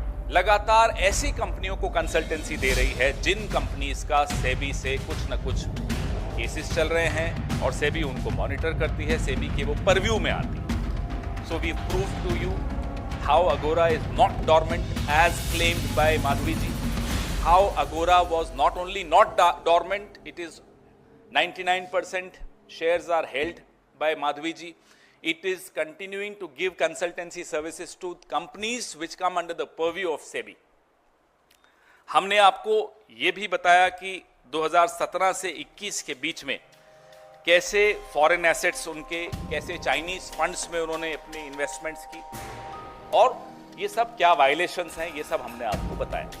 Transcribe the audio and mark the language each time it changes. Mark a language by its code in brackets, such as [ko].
[hi] लगातार ऐसी कंपनियों को कंसल्टेंसी दे रही है जिन कंपनीज का सेबी से कुछ न कुछ केसेस चल रहे हैं और सेबी उनको मॉनिटर करती है, सेबी के वो परव्यू में आती है। [en] So we prove to you how Agora is not dormant as claimed by Madhvi ji, how Agora was not only not dormant, it is 99% shares are held by Madhvi ji. It is continuing to give consultancy services to companies which come under the purview of SEBI. [hi] हमने आपको ये भी बताया कि 2017 से 21 के बीच में कैसे फॉरेन एसेट्स उनके, कैसे चाइनीज फंड्स में उन्होंने अपनी इन्वेस्टमेंट्स की, और ये सब क्या वायलेशंस हैं ये सब हमने आपको बताया।